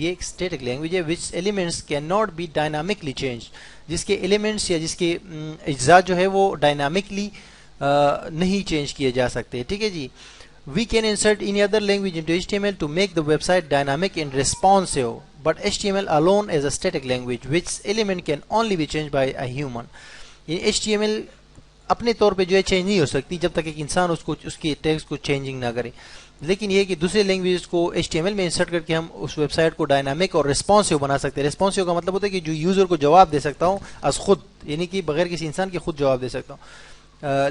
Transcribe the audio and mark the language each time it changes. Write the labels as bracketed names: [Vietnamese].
[Urdu] یہ ایک static language ہے [English] Which elements can not be dynamically change. [Urdu] جس کے ایلیمنٹس یا جس کے اجزاء جو ہے وہ ڈائنامکلی نہیں چینج کیے جا سکتے. ٹھیک ہے جی. [English] We can insert any other language into HTML to make the website dynamic and responsive, but HTML alone is a static language which element can only be changed by a human. [Urdu] یہ HTML اپنے طور پہ جو ہے change نہیں ہو سکتی جب تک ایک انسان اس کی ٹیکسٹ کو چینجنگ نہ کرے. لیکن یہ کہ دوسرے لینگویجز کو HTML میں انسرٹ کر کے ہم اس ویب سائٹ کو ڈائنامک اور ریسپانسیو بنا سکتے ہیں. ریسپانسیو کا مطلب ہوتا ہے کہ جو یوزر کو جواب دے سکتا ہوں از خود, یعنی کہ بغیر کسی انسان کے خود جواب دے سکتا ہوں.